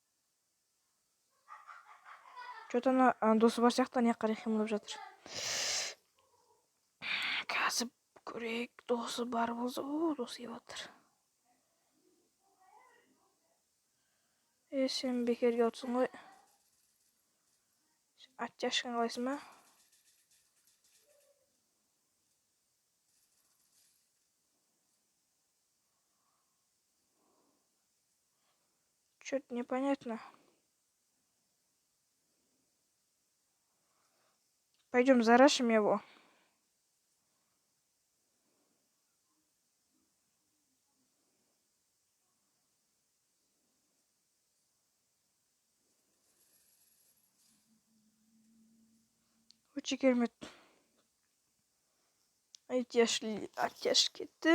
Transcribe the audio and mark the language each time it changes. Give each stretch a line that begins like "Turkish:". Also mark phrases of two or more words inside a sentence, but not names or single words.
Kazakh: Что-то ана досы бар сияқты не қарай қимылдап жатыр. Қазір көрейік, досы бар болса, досы келіп жатыр. Сен бекерге отырсың ғой. Оттяжканы қалайсың ба?
Russian: Что-то непонятно. Пойдем зарашим его.
Kazakh: Өте керемет. Оттяж кетті.